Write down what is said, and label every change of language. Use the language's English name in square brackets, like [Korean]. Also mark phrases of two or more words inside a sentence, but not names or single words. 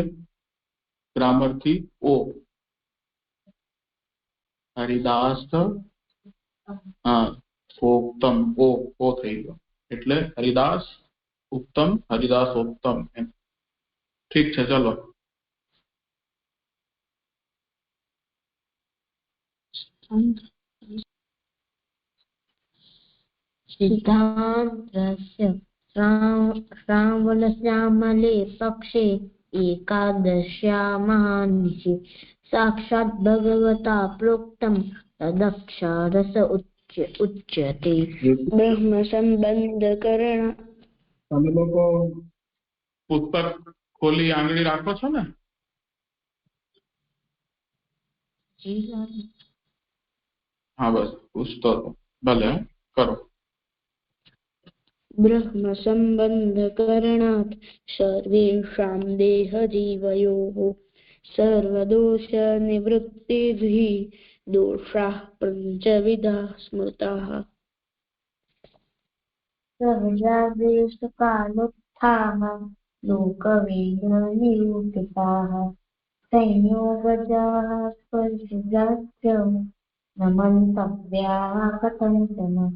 [Gujarati] ગ્રામર થી ઓ. હરિદાસ સોક્તમ ઓ થઈ ગયો, એટલે હરિદાસ ઉત્તમ, હરિદાસોત્તમ એમ. ઠીક છે, ચલો. [Sanskrit] सिद्धान्तस्य श्रावणश्यामले पक्षे एकादश्यां महानिशि साक्षात् भगवता प्रोक्तं तदक्षरस उच्यते। ब्रह्म संबंध करण. [Gujarati] તમે લોકો પુસ્તક ખોલી આંગળી રાખો છો ને? હા બસ પૂછતો હતો. ભલે કરો. [Sanskrit] ब्रह्म संबंध करणात् सर्वेषां देहजीवयोः सर्वदोष निवृत्तिर्हि दोषाः पञ्चविधाः स्मृताः। सहजादेशकालोत्थाः लोकवेदनिरूपिताः संयोगजाः स्पर्शजाश्च न मन्तव्याः कथञ्चन।